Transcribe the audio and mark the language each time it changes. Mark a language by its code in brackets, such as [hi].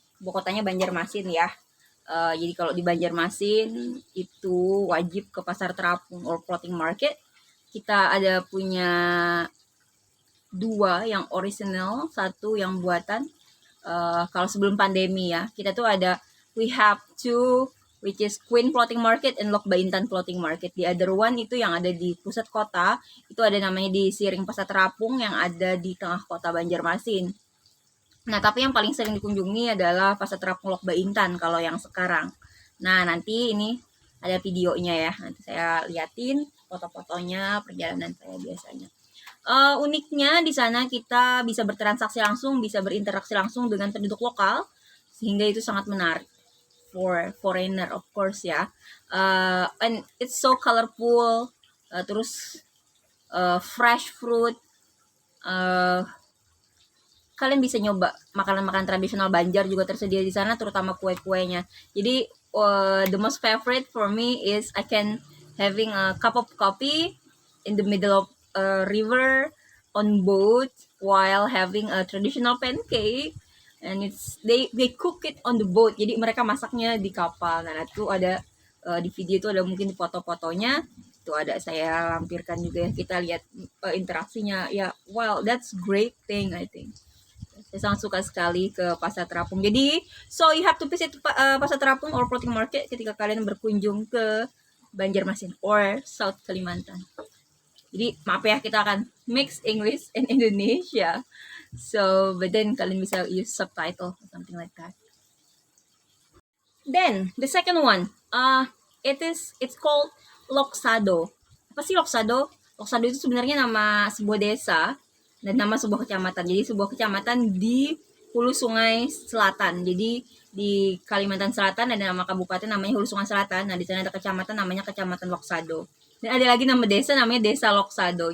[id] Ibu kotanya Banjarmasin ya. Jadi kalau di Banjarmasin itu wajib ke pasar terapung [en] or floating market. [id] Kita ada punya 2 yang original, 1 yang buatan. Kalau sebelum pandemi ya, kita tuh ada, [en] we have 2, which is Queen Floating Market [id] and Lok Baintan Floating Market. [en] The other one [id] itu yang ada di pusat kota, itu ada namanya di Siring Pasar Terapung yang ada di tengah kota Banjarmasin. Nah, tapi yang paling sering dikunjungi adalah Pasar Terapung Lok Baintan kalau yang sekarang. Nah, nanti ini ada videonya ya, nanti saya liatin foto-fotonya perjalanan saya biasanya. Uniknya di sana kita bisa bertransaksi langsung, bisa berinteraksi langsung dengan penduduk lokal, sehingga itu sangat menarik [en] for foreigner of course [id] ya. [en] And it's so colorful, [id] terus [en] fresh fruit. [id] Kalian bisa nyoba makanan-makanan tradisional Banjar juga tersedia di sana, terutama kue-kuenya. Jadi [en] the most favorite for me is I can having a cup of coffee in the middle of a river on boat while having a traditional pancake, and it's they cook it on the boat. [id] Jadi mereka masaknya di kapal. Nah, itu ada di video itu ada mungkin foto-fotonya. Itu ada saya lampirkan juga ya. Kita lihat interaksinya ya. [en] Wow, that's great thing I think. [id] Saya sangat suka sekali ke Pasar Terapung. Jadi, [en] so you have to visit Pasar Terapung or floating market [id] ketika kalian berkunjung ke [en] Banjarmasin or South Kalimantan. [id] Jadi, maaf ya, kita akan [en] mix English and Indonesia. So, but then [id] kalian bisa [en] use subtitle or something like that. Then, the second one, it's called Loksado. [id] Apa sih Loksado? Loksado itu sebenarnya nama sebuah desa dan nama sebuah kecamatan. Jadi sebuah kecamatan di Hulu Sungai Selatan. Jadi di Kalimantan Selatan ada nama kabupaten namanya Hulu Sungai Selatan. Nah, di sana ada kecamatan namanya Kecamatan Loksado. Dan ada lagi nama desa namanya Desa Loksado.